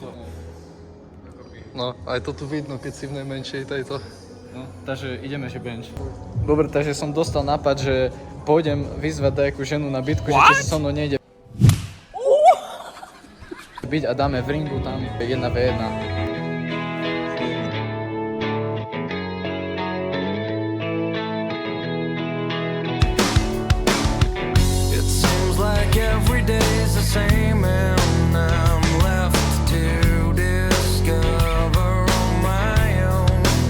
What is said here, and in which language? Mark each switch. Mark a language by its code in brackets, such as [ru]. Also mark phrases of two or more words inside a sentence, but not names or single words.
[sk] No, aj to tu vidno, keď si v najmenšej tejto. No, takže ideme, že bench. Dobre, takže som dostal nápad, že pôjdem vyzvať nejakú ženu na bitku, že či sa so mnou nejde byť a dáme v ringu tam 1v1. [en] Every day's the same and I'm left to discover on my own.